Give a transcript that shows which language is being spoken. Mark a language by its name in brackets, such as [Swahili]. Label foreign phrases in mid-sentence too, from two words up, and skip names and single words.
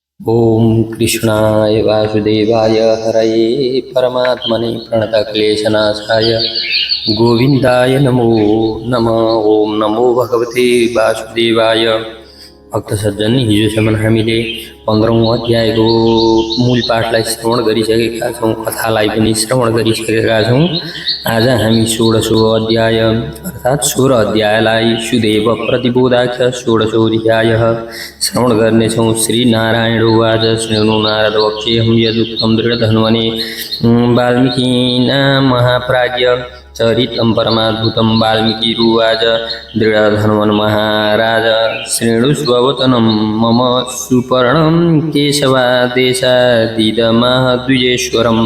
[Sanskrit] ओम कृष्णाय वासुदेवाय हरये परमात्मने प्रणतक्लेशनाशाय गोविन्दाय नमो नमः। ओम नमो भगवते वासुदेवाय। [Nepali] भक्त सज्जन, हिजोसम्म हामीले 15औं अध्यायको मूल पाठलाई श्रवण गरिसकेका छौँ, कथालाई पनि श्रवण गरिसकेका छौँ। आज हामी 16औं अध्याय अर्थात् 16 अध्यायलाई सुदेव प्रतिबोधाख्य 16औं अध्यायः श्रवण गर्नेछौँ। [Sanskrit] श्री नारायण उवाच शृणु नारद वक्ष्येऽहं यदुक्तं दृढधन्वने वाल्मीकिना महाप्राज्ञ चरितं परमाद्भुतं। वाल्मीकिरुवाच दृढधन्वन् महाराज शृणुष्ववचनं मम सुपर्णं केशवादेशादिदमाह द्विजेश्वरम्।